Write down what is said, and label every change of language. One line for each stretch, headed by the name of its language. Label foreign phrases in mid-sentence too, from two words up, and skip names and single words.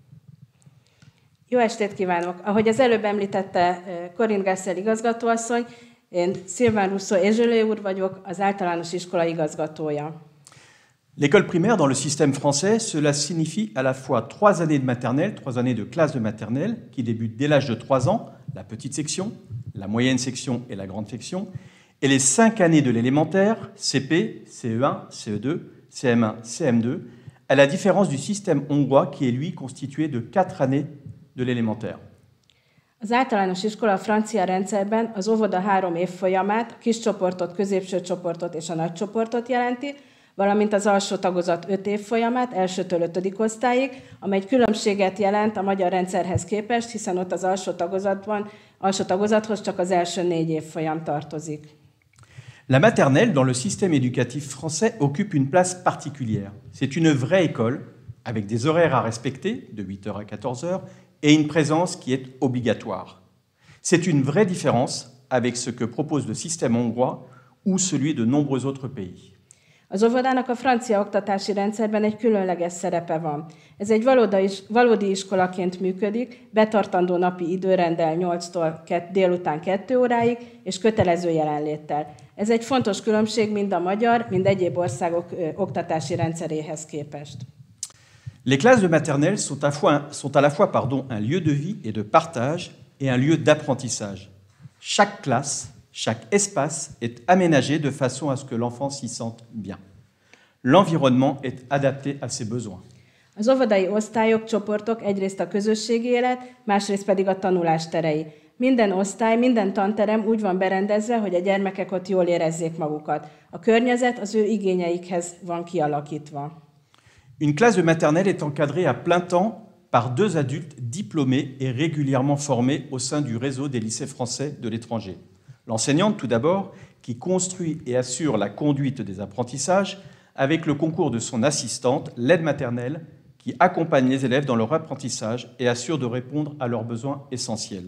Hungarian: Jó estét kívánok! Ahogy az előbb említette Corinne Gassel igazgatóasszony, én Sylvain Rousseau et Gelé úr vagyok, az általános iskola igazgatója.
French: L'école primaire dans le système français, cela signifie à la fois 3 années de maternelle, 3 années de classe de maternelle, qui débutent dès l'âge de 3 ans, la petite section, la moyenne section et la grande section, et les 5 années de l'élémentaire, CP, CE1, CE2, CM1, CM2, à la différence du système hongrois qui est lui constitué de 4 années de l'élémentaire.
Hungarian: Az általános iskola a francia rendszerben az óvoda 3 évfolyamát, a kis csoportot, középső csoportot és a nagy csoportot jelenti, valamint az alsó tagozat 5 évfolyamát, elsőtől 5. osztályig, amely különbséget jelent a magyar rendszerhez képest, hiszen ott az alsó tagozathoz csak az első 4 évfolyam tartozik.
French: La maternelle, dans le système éducatif français, occupe une place particulière. C'est une vraie école, avec des horaires à respecter, de 8h à 14h, et une présence qui est obligatoire. C'est une vraie différence avec ce que propose le système hongrois ou celui de nombreux autres pays.
Hungarian: Az óvodának a francia oktatási rendszerben egy különleges szerepe van. Ez egy valódi iskolaként működik, betartandó napi időrenddel 8-tól délután 2 óráig, és kötelező jelenléttel. Ez egy fontos különbség mind a magyar, mind egyéb országok oktatási rendszeréhez képest.
French: Les classes de maternelle sont à la fois un lieu de vie et de partage et un lieu d'apprentissage. Chaque classe Chaque espace est aménagé de façon à ce que l'enfant s'y sente bien. L'environnement est adapté à ses besoins.
Hungarian: Az óvodai osztályok, csoportok egyrészt a közösségi élet, másrészt pedig a tanulás terei. Minden osztály, minden tanterem úgy van berendezve, hogy a gyermekek ott jól érezzék magukat. A környezet az ő igényeikhez van kialakítva.
French: Une classe de maternelle est encadrée à plein temps par 2 adultes diplômés et régulièrement formés au sein du réseau des lycées français de l'étranger. L'enseignante, tout d'abord, qui construit et assure la conduite des apprentissages avec le concours de son assistante, l'aide maternelle, qui accompagne les élèves dans leur apprentissage et assure de répondre à leurs besoins essentiels.